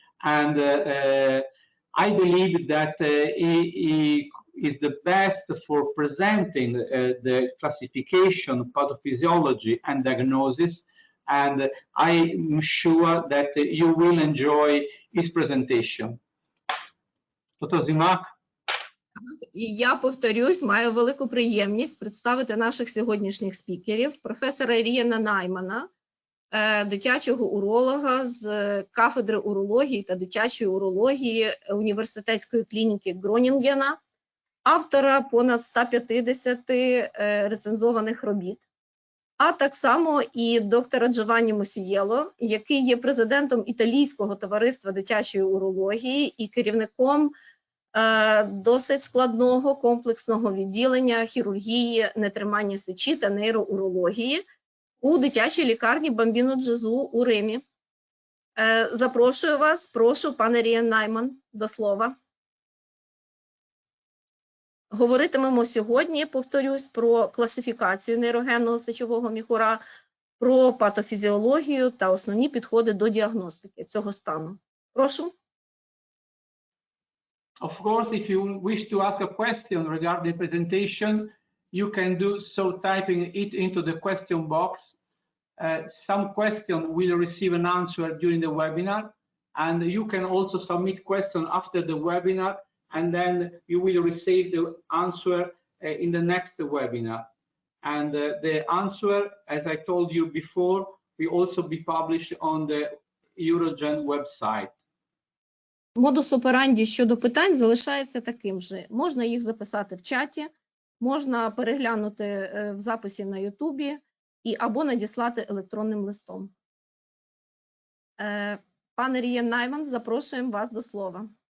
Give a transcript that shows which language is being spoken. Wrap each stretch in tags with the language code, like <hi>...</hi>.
<en>And I believe that he is the best for presenting the classification, pathophysiology, and diagnosis. And I'm sure that you will enjoy his presentation. Dr. Zymak.</en> <uk>І я повторюсь, маю велику приємність представити наших сьогоднішніх спікерів. Професора Рієна Наймана, дитячого уролога з кафедри урології та дитячої урології університетської клініки Гронінгена, автора понад 150 рецензованих робіт, а так само і доктора Giovanni Mosiello, який є президентом Італійського товариства дитячої урології і керівником досить складного комплексного відділення хірургії нетримання сечі та нейроурології у дитячій лікарні Бамбіно Gesu у Римі. Запрошую вас, прошу, пане Rien Nijman, до слова. Говоритимемо сьогодні, повторюсь, про класифікацію нейрогенного сечового міхура, про патофізіологію та основні підходи до діагностики цього стану. Прошу.</uk> <en>Of course, if you wish to ask a question regarding the presentation, you can do so typing it into the question box. Some question will receive an answer during the webinar, and you can also submit questions after the webinar, and then you will receive the answer in the next webinar. And the answer, as I told you before, will also be published on the EUROGEN website.</en> <uk>Модус операнді щодо питань залишається таким же. Можна їх записати в чаті, можна переглянути в записі на Ютубі або надіслати електронним листом. Пане Rien Nijman, запрошуємо вас до слова.</uk>